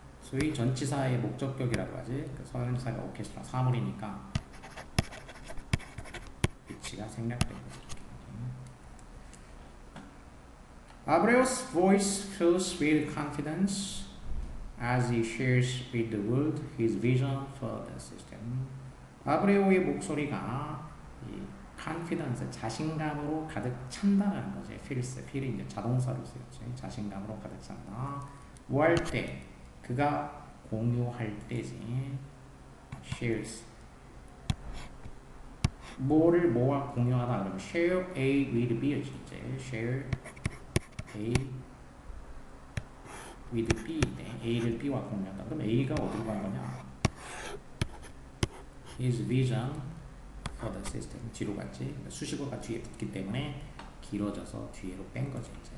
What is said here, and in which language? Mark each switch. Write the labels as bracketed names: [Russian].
[Korean] 소위 전치사의 목적격이라고 하지. 그 서연사가 오케스트라 사물이니까 위치가 생략된 거지. [English] Abreu's voice fills with confidence as he shares with the world his vision for the system. [Korean] 아브레오의 목소리가 이 confidence 자신감으로 가득 찬다라는 거지. feel이 이제 자동사로 쓰였지. 자신감으로 가득 찬다. 뭐 할 때? 그가 공유할 때지. shares. 뭐를 뭐와 공유하다 그러면 [English] share A with B [Korean] 였지. 이제 [English] share A with B [Korean] 인데 A를 B와 공유한다. 그럼 A가 어디로 간 거냐? [English] His vision for the system. [Korean] 뒤로 갔지. 수식어가 뒤에 붙기 때문에 길어져서 뒤로 뺀 거지. 이제.